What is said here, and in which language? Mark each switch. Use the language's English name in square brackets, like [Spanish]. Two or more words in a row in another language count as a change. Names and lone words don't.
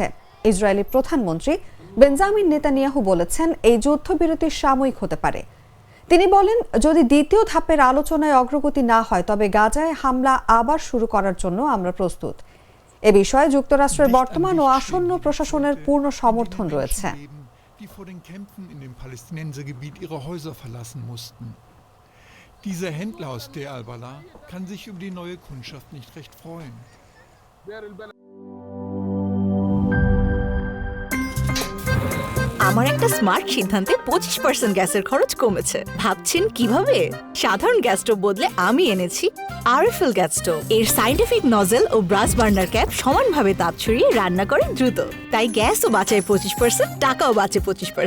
[Bangla] ইসরায়েলি প্রধানমন্ত্রী বেঞ্জামিন নেতানিয়াহু বলেছেন, এই যুদ্ধবিরতি সাময়িক হতে পারে। তিনি বলেন, যদি দ্বিতীয় ধাপের আলোচনায় অগ্রগতি না হয় তবে গাজায় হামলা আবার শুরু করার জন্য আমরা প্রস্তুত। এ বিষয়ে যুক্তরাষ্ট্রের বর্তমান ও আসন্ন প্রশাসনের পূর্ণ সমর্থন রয়েছে। [German] Dieser Händler aus Deir al-Balah kann sich über die neue Kundschaft nicht recht freuen. [Bangla] আমার একটা স্মার্ট সিদ্ধান্তে 25% গ্যাসের খরচ কমেছে। ভাবছেন কিভাবে? সাধারণ [English] gas stove [Bangla] বদলে আমি এনেছি আরএফএল গ্যাস স্টোভ। এর [English] scientific nozzle [Bangla] ও [English] brass burner cap [Bangla] সমানভাবে তাপ ছড়িয়ে রান্না করে দ্রুত, তাই গ্যাসও বাঁচায় 25%, টাকাও বাঁচে 25%।